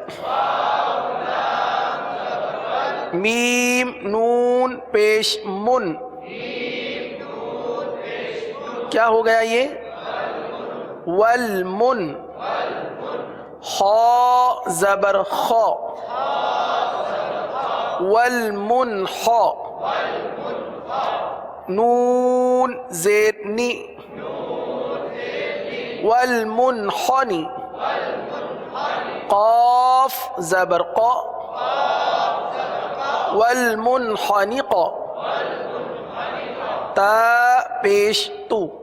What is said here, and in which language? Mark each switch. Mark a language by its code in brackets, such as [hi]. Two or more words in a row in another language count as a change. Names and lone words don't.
[ur] میم نون پیش من کیا ہو گیا یہ والمن خا زبر خا والمنخ نون زیر نی والمنخنی قاف زبر قا والمنخنق تا پیش تو